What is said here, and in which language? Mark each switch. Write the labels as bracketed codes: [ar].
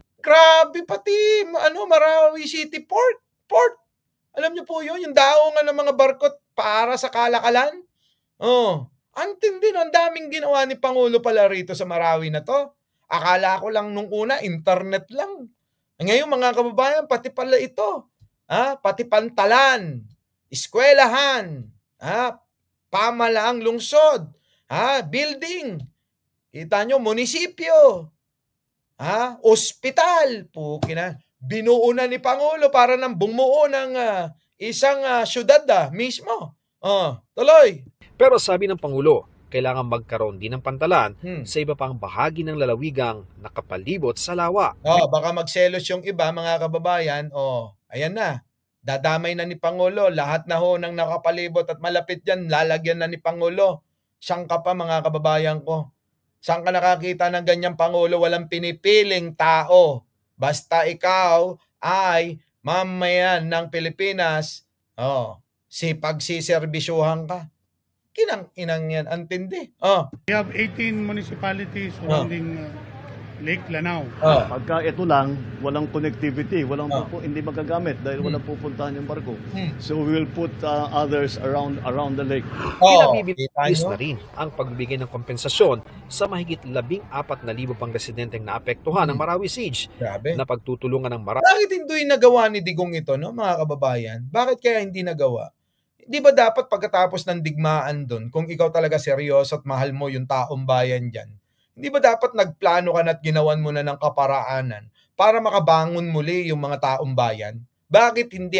[tl] Grabe pati, Marawi City Port. Alam niyo po yun, yung daungan ng mga barkot para sa kalakalan. Antindi, ang daming ginawa ni Pangulo pala rito sa Marawi na to. Akala ko lang nung una, internet lang. Ngayon mga kababayan, pati pala ito. Pati pantalan, eskwelahan, pamalaang lungsod, building. Kita nyo, munisipyo, ospital. Binuo na ni Pangulo para nang bumuo ng isang syudad mismo. Tuloy. Pero sabi ng Pangulo, kailangan magkaroon din ng pantalan sa iba pang bahagi ng lalawigang nakapalibot sa lawa. Baka magselos yung iba, mga kababayan. Ayan na. Dadamay na ni Pangulo. Lahat na ho ng nakapalibot at malapit yan, lalagyan na ni Pangulo. Saan ka pa, mga kababayan ko? Saan ka nakakita ng ganyang Pangulo? Walang pinipiling tao. Basta ikaw ay mamayan ng Pilipinas, sipagsiserbisyuhan ka. Kinang-inang yan, antindi. [en] We have 18 municipalities surrounding Lake Lanao. [tl] Pagka ito lang, walang connectivity, hindi magagamit dahil walang pupuntahan yung barko. [en] So we will put others around the lake. [tl] Pinabibilis na rin ang pagbibigay ng kompensasyon sa mahigit 14,000 pang residenteng naapektuhan ng Marawi Siege. Grabe. Na pagtutulungan ng Marawi. Bakit hindi nagawa ni Digong ito, mga kababayan? Bakit kaya hindi nagawa? Di ba dapat pagkatapos ng digmaan doon, kung ikaw talaga seryoso at mahal mo yung taong bayan dyan, hindi ba dapat nagplano ka na at ginawan mo na ng kaparaanan para makabangon muli yung mga taong bayan? Bakit hindi?